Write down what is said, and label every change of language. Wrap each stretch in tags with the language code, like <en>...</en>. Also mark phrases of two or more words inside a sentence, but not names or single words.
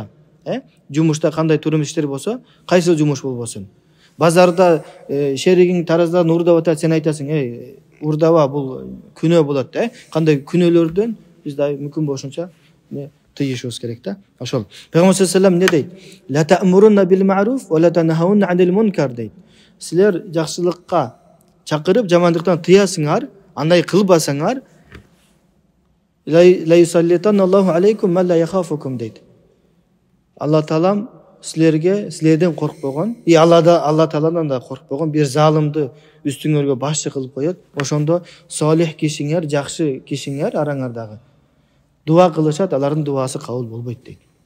<ky>Жумушта кандай туура эмес иштер болсо, кайсы жумуш болбосун. Базарда шеригиң тараздан урдап атат, сен айтасың, урдаба, бул күнөө болот, кандай күнөөлөрдөн биз да мүмкүн болушунча тыйышыбыз керек да. Ошол. Пейгамбар</ky> <ar>صلى الله عليه وسلم</ar> <ky>не дейт?</ky> <ar>لتأمرن بالمعروف ولتنهون عن المنكر дейт.</ar> <ky>Силер жакшылыкка чакырып, жамандыктан тыясыңар, андай кылбасаңар,</ky> <ar>ليسلطن الله عليكم ما لا يخافكم дейт.</ar> <ky>Алла Таалам силерден коркпогон, Алла Тааладан да коркпогон бир залымды үстүңөргө башчы кылып коет. Ошондо солих кишиңер, жакшы кишиңер араңардагы дуа кылышат, алардын дуасы кабыл болбойт дейт.</ky>